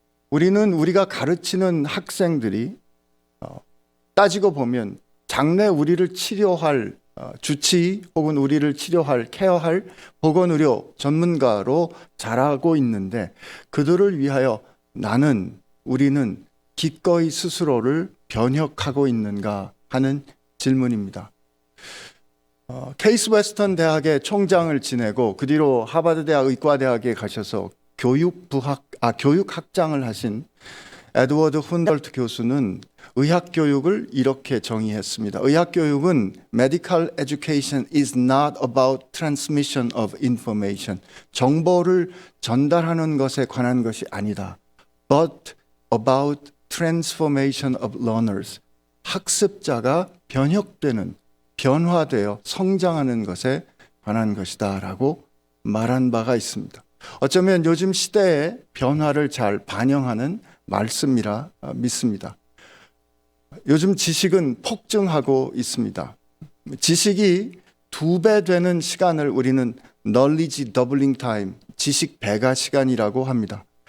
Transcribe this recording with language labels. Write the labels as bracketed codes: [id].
[ko] 우리는 우리가 가르치는 학생들이 따지고 보면 장래 우리를 치료할 주치의 혹은 우리를 치료할 케어할 보건의료 전문가로 자라고 있는데 그들을 위하여 우리는 기꺼이 스스로를 변혁하고 있는가 하는 질문입니다. 케이스 웨스턴 대학의 총장을 지내고 그 뒤로 하버드 대학 의과대학에 가셔서 교육학장을 하신 에드워드 훈덜트 교수는 의학교육을 이렇게 정의했습니다. 의학교육은 [en] Medical education is not about transmission of information. [ko] 정보를 전달하는 것에 관한 것이 아니다. [en] But about transformation of learners. [ko] 학습자가 변화되어 성장하는 것에 관한 것이다 라고 말한 바가 있습니다. 어쩌면 요즘 시대의 변화를 잘 반영하는 말씀이라 믿습니다. 요즘 지식은 폭증하고 있습니다. 지식이 2배 되는 시간을 우리는 knowledge doubling time, 지식 배가 시간이라고 합니다.